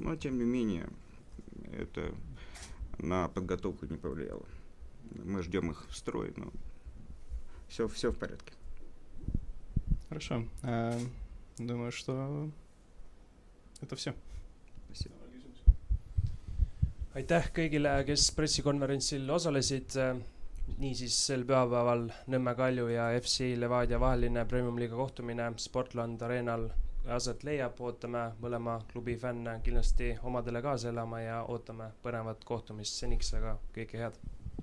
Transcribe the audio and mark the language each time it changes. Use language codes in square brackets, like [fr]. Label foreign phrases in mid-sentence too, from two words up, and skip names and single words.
[ru] Но, тем не менее, это на подготовку не повлияло. Мы ждем их в строй, но все в порядке. Хорошо. Думаю, что это все. Спасибо. [et] Aitäh kõigile, kes pressikonverentsil osalesid. Niisiis sel pühapäeval Nõmme Kalju ja FC Levadia vaheline Premium-liiga kohtumine Sportland Arenal aset leiab. Ootame mõlema klubi fänne kindlasti omadele kaasa elama ja ootame põnevat kohtumist seniks, aga kõike head.